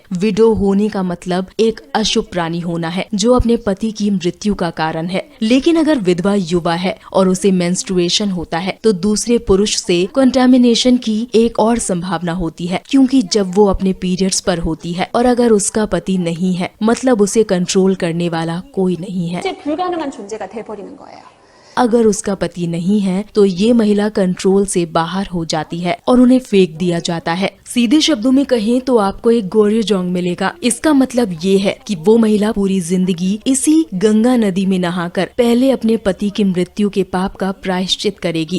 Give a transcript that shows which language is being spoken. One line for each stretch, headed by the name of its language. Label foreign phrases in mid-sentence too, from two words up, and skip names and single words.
Hindi: विडो होने का मतलब एक अशुभ प्राणी होना है जो अपने पति की मृत्यु का कारण है। लेकिन अगर विधवा युवा है और उसे मेंस्ट्रुएशन होता है तो दूसरे पुरुष से कंटामिनेशन की एक और संभावना होती है, क्योंकि जब वो अपने पीरियड्स पर होती है और अगर उसका पति नहीं है, मतलब उसे कंट्रोल करने वाला कोई नहीं है।
Korean: 이제 불가능한 존재가 돼버리는 거예요.
Hindi: अगर उसका पति नहीं है तो ये महिला कंट्रोल से बाहर हो जाती है और उन्हें फेंक दिया जाता है। सीधे शब्दों में कहें तो आपको एक गोरेजोंग मिलेगा। इसका मतलब ये है कि वो महिला पूरी जिंदगी इसी गंगा नदी में नहाकर पहले अपने पति की मृत्यु के पाप का प्रायश्चित करेगी।